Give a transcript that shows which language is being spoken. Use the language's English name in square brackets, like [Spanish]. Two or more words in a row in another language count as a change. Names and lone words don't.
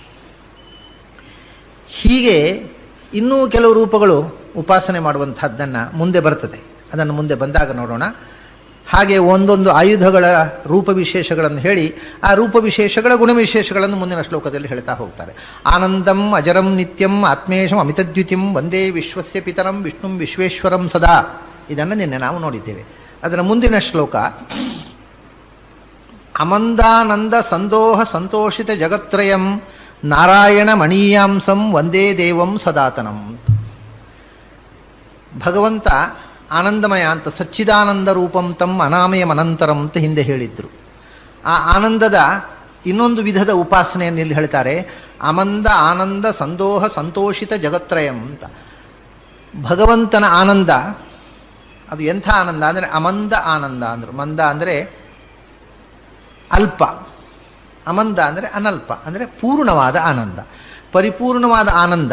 [Kannada] ಹೀಗೆ ಇನ್ನೂ ಕೆಲವು ರೂಪಗಳು ಉಪಾಸನೆ ಮಾಡುವಂತಹದ್ದನ್ನು ಮುಂದೆ ಬರ್ತದೆ. ಅದನ್ನು ಮುಂದೆ ಬಂದಾಗ ನೋಡೋಣ. ಹಾಗೆ ಒಂದೊಂದು ಆಯುಧಗಳ ರೂಪವಿಶೇಷಗಳನ್ನು ಹೇಳಿ ಆ ರೂಪವಿಶೇಷಗಳ ಗುಣವಿಶೇಷಗಳನ್ನು ಮುಂದಿನ ಶ್ಲೋಕದಲ್ಲಿ ಹೇಳ್ತಾ ಹೋಗ್ತಾರೆ. [Sanskrit] ಆನಂದಂ ಅಜರಂ ನಿತ್ಯಂ ಆತ್ಮೇಶಂ ಅಮಿತದ್ಯುತಿಂ ವಂದೇ ವಿಶ್ವಸ್ಯ ಪಿತರಂ ವಿಷ್ಣುಂ ವಿಶ್ವೇಶ್ವರಂ ಸದಾ. [Kannada] ಇದನ್ನು ನಿನ್ನೆ ನಾವು ನೋಡಿದ್ದೇವೆ. ಅದರ ಮುಂದಿನ ಶ್ಲೋಕ [Sanskrit] ಅಮಂದಾನಂದ ಸಂದೋಹ ಸಂತೋಷಿತ ಜಗತ್ರಯಂ ನಾರಾಯಣ ಮಣೀಯಾಂಸಂ ವಂದೇ ದೇವಂ ಸದಾತನಂ. [Kannada] ಭಗವಂತ ಆನಂದಮಯ ಅಂತ, [Sanskrit] ಸಚ್ಚಿದಾನಂದ ರೂಪಂ ತಂ ಅನಾಮಯಂ ಅನಂತರಂ [Kannada] ಅಂತ ಹಿಂದೆ ಹೇಳಿದ್ರು. ಆ ಆನಂದದ ಇನ್ನೊಂದು ವಿಧದ ಉಪಾಸನೆಯನ್ನು ಇಲ್ಲಿ ಹೇಳ್ತಾರೆ. [Sanskrit] ಅಮಂದ ಆನಂದ ಸಂದೋಹ ಸಂತೋಷಿತ ಜಗತ್ರಯಂ ಅಂತ. [Kannada] ಭಗವಂತನ ಆನಂದ ಅದು ಎಂಥ ಆನಂದ ಅಂದರೆ ಅಮಂದ ಆನಂದ ಅಂದರು. ಮಂದ ಅಂದರೆ ಅಲ್ಪ, ಅಮಂದ ಅಂದರೆ ಅನಲ್ಪ, ಅಂದರೆ ಪೂರ್ಣವಾದ ಆನಂದ, ಪರಿಪೂರ್ಣವಾದ ಆನಂದ.